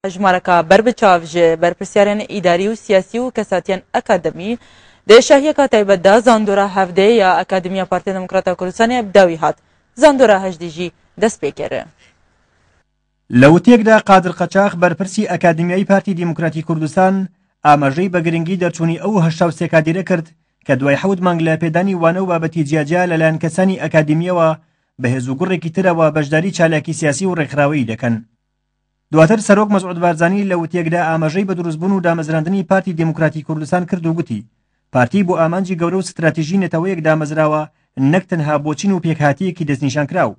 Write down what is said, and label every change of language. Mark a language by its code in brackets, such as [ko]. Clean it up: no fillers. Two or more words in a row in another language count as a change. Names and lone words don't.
[ku] هجمارکا بربچاو جه برپرسیارن اداری و سیاسی و کساتین اکادمی ده شهیه تایبت دا زاندورا هفده یا اکادمیا پارتی دموکراتا کردستان بداوی هات زاندورا هجدی جی دست پیکره. [ckb] لەوتێکدا قادر قەچاق بەرپرسی ئەکادمیای پارتی دیموکراتی کوردستان ئاماژەی بە گرنگی دەرچوونی ئەو هەشتا و سێ کادیرە کرد کە دوای 7 مانگ لە پێدانی وانە و بابەتی جیاجیا لەلایەن کەسانی ئەکادمیەوە بەهێز و گوڕێکی ترەوە بەشداری چالاکی سیاسی و ڕێکخراوەیی دەکەن. دواتر سەرۆک مەسعود بارزانی لەوتێکدا ئاماژەی بە دروستبوون و دامەزراندنی پارتی دیموکراتی کوردستان کرد و گوتی پارتی بۆ ئامانجی گەورە و ستراتیژی نەتەوەیەک دامەزراوە نەک تەنها بۆچین و پێکهاتیەکی دەستنیشان کراو.